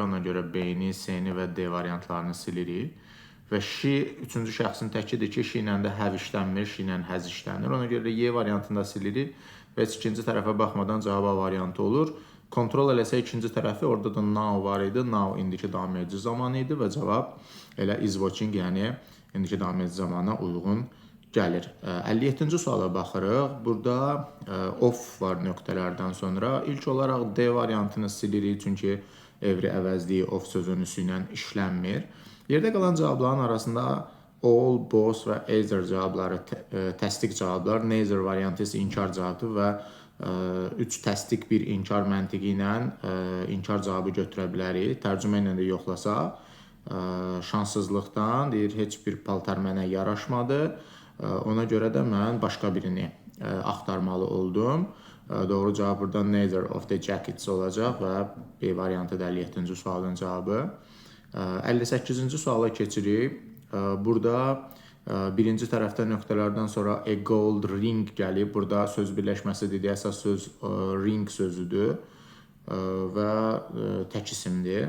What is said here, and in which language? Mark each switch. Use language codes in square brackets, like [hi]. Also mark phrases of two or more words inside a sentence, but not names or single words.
[az] Ona görə B-ni, C-ni və D variantlarını silirik. Və she, üçüncü şəxsin təkidir ki, she ilə də have işlənmir, she ilə has işlənir. Ona görə Y variantında silirik və heç ikinci tərəfə baxmadan cavab A variantı olur. Kontrol eləsə ikinci tərəfi, orada da now var idi. Now indiki davam edici zamanı idi və cavab elə [en] is watching, [az] yəni indiki davam edici zamana uyğun gəlir. 57-ci suala baxırıq. Burada off var nöqtələrdən sonra. İlk olaraq D variantını silirik, çünki every əvəzliyi off sözünüsü ilə işlənmir. Yerdə qalan cavabların arasında all, both və either cavabları təsdiq cavablar. Neither variantı isə inkar cavabdır və 3 təsdiq, 1 inkar məntiqi ilə inkar cavabı götürə bilərik. Tərcümə ilə də yoxlasaq, şanssızlıqdan deyir, heç bir paltar mənə yaraşmadı. Ona görə də mən başqa birini axtarmalı oldum. Doğru cavab burada [en] neither of the jackets [az] olacaq və B variantı da 57-ci sualın cavabı. 58-ci suala keçirik. Burada birinci tərəfdə nöqtələrdən sonra [en] a gold ring [az] gəlib. Burada söz birləşməsi dediyi əsas söz ring sözüdür və tək isimdir.